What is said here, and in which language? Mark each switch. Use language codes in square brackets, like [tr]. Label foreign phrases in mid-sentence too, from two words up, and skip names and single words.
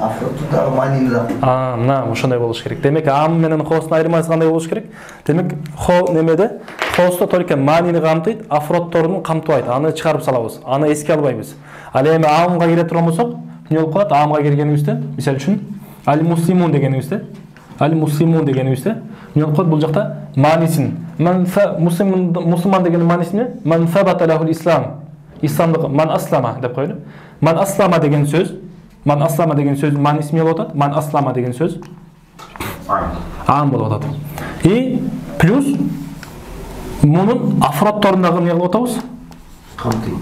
[ky] Афроддордон мани. Мына ошондой болуш керек. Демек, аам менен хоостун айырмасы кандай болуш керек? Демек, хоосто только манини камтыйт, афроддорун камтыбайт. Аны чыгарып салабыз. Аны эске албайбыз. Ал эми аамга кире турган болсок, эмне болуп калат? Аамга киргенибизде, мисалы үчүн, аль-муслимун дегенибизде, эмне болуп калат? Бул жакта маанисин. Мусулман деген мааниси эмне? [ar] من ثبت له الإسلام. [ky] Исламдык [ar] من أسلم [ky] деп коелу. [ar] من أسلم [ky] деген сөздүн мааниси эмне болуп атат? [ar] من أسلم деген сөз аам болуп атат. [ky] И плюс мунун афроддорундагы эмне кылып атабыз? Камтыйт.